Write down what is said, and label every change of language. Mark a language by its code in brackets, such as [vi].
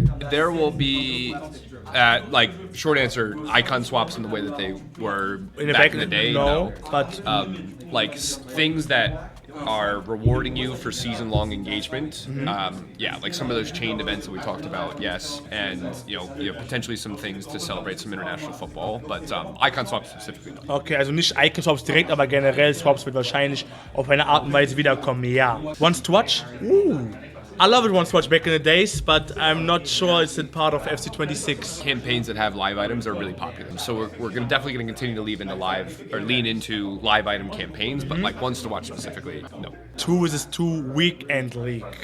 [en] There will be, like, short answer, icon swaps in the way that they were back in the day. No, but like things that are rewarding you for season-long engagement. Like some of those chained events that we talked about, yes, and potentially some things to celebrate some international football, but icon swaps specifically no. [de] Okay, also nicht Icon Swaps direkt, aber generell Swaps wird wahrscheinlich auf eine Art und Weise wiederkommen, ja. [en] Once to watch? I love it once to watch back in the days, but I'm not sure it's a part of FC 26. Campaigns that have live items are really popular, so we're definitely going to continue to lean into live item campaigns, but like once to watch specifically, no. 2 versus 2 weekend league.